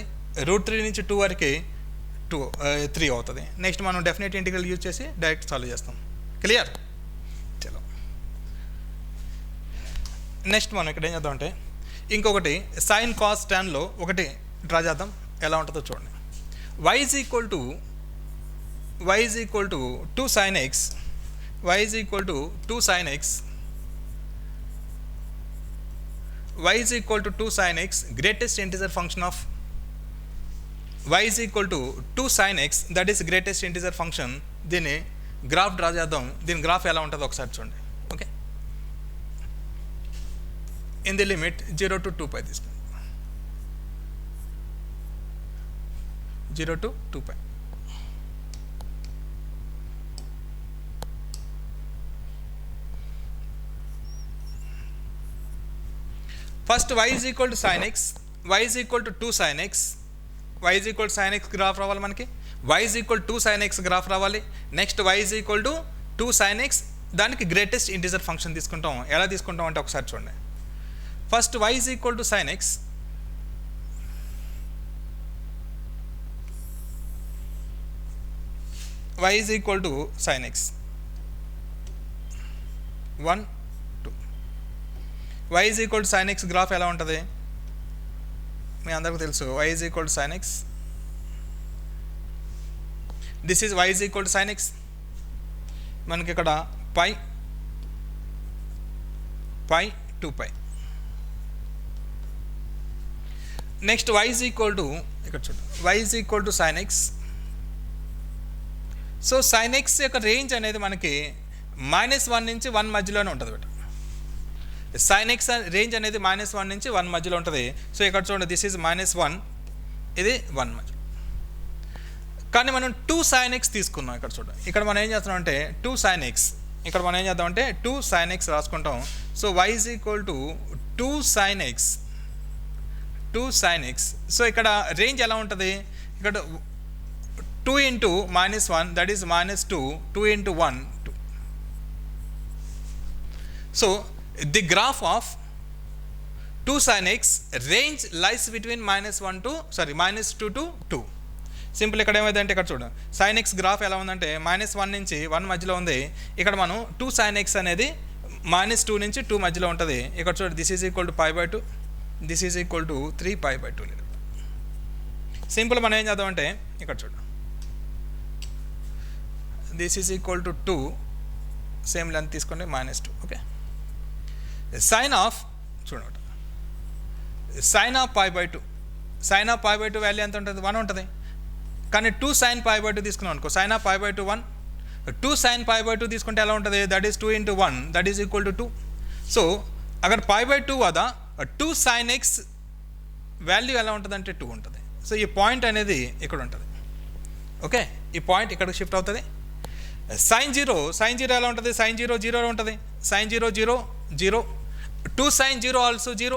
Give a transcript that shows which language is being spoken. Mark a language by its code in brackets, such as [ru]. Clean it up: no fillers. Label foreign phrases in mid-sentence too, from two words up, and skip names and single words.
[te] √3 నుంచి 2 వరకు 3 అవుతుంది. నెక్స్ట్ మనం [en] definite integral use [te] చేసి [en] direct solve [te] చేస్తాం. క్లియర్? చలో, నెక్స్ట్ మనం ఇక్కడ ఏం చేద్దాం అంటే ఇంకొకటి [en] sine cos [te] టాన్లో ఒకటి డ్రా చేద్దాం, ఎలా ఉంటుందో చూడండి. [en] y = 2 sin x, y = 2 sin x, y = 2 sin x greatest integer function of y = 2 sin x that is greatest integer function. [te] దీన్ని గ్రాఫ్ డ్రా చేద్దాం. దీని గ్రాఫ్ ఎలా ఉంటుందో ఒకసారి చూడండి. ఓకే, [en] in the limit 0 to 2π [te] తీసుకోండి. [en] 0 to 2π. [te] ఫస్ట్ y = sin x, y = 2 sin x, y = sin x గ్రాఫ్ రావాలి మనకి. y = 2 sin x గ్రాఫ్ రావాలి. నెక్స్ట్ y = 2 sin x దానికి [en] greatest integer function [te] తీసుకుంటాం. ఎలా తీసుకుంటాం అంటే ఒకసారి చూడండి. ఫస్ట్ y = sin x, y = sin x 1 2. y = sin x గ్రాఫ్ ఎలా ఉంటుంది మీ అందరికీ తెలుసు. [en] y = sin x, this is y = sin x. [te] మనకి ఇక్కడ π 2π. నెక్స్ట్ y = ఇక్కడ చూడండి, y = sin x. సో sin x యొక్క రేంజ్ అనేది మనకి -1 నుంచి 1 మధ్యలోనే ఉంటుంది బట్ sin x రేంజ్ అనేది -1 నుంచి 1 మధ్యలో ఉంటుంది. సో ఇక్కడ చూడండి, [en] this is -1, [te] ఇది 1 మధ్య. కానీ మనం 2 sin x తీసుకున్నాం. ఇక్కడ చూడండి, ఇక్కడ మనం ఏం చేస్తున్నాం అంటే 2 sin x, ఇక్కడ మనం ఏం చేద్దాం అంటే 2 sin x రాసుకుంటాం. సో y = 2 sin x, 2 sin x. సో ఇక్కడ రేంజ్ ఎలా ఉంటుంది, ఇక్కడ [en] 2 into -1 that is -2, 2 into 1 2. So the graph of 2 sin x range lies between -2 to 2. [te] సింపుల్ ఇక్కడ ఏమైందంటే ఇక్కడ చూడండి, sin x గ్రాఫ్ ఎలా ఉందంటే -1 నుంచి 1 మధ్యలో ఉంది. ఇక్కడ మనం 2 sin x అనేది -2 నుంచి 2 మధ్యలో ఉంటుంది. ఇక్కడ చూడండి, [en] this is equal to π/2, this is equal to 3π/2. [te] సింపుల్ మనం ఏం చేద్దామంటే ఇక్కడ చూడండి, [en] this is equal to 2, same length [te] తీసుకోండి -2. [en] okay, sine of [te] చూడండి, [en] sine of π/2, sine of π/2 value [te] ఎంత ఉంటుంది, 1 ఉంటుంది. కానీ 2 sin π/2 తీసుకున్నాం అనుకో, [en] sine of π/2 [te] 1, 2 sin π/2 తీసుకుంటే ఎలా ఉంటుంది, [en] that is 2 into 1 that is equal to 2. [te] సో అక్కడ π/2 వద్ద 2 sin x వాల్యూ ఎలా ఉంటుంది అంటే 2 ఉంటుంది. సో ఈ పాయింట్ అనేది ఇక్కడ ఉంటుంది. ఓకే, ఈ పాయింట్ ఇక్కడికి షిఫ్ట్ అవుతుంది. sin 0 ఎలా ఉంటుంది, sin 0 0 ఉంటుంది, sin 0 0 0, 2 sin 0 ఆల్సో 0.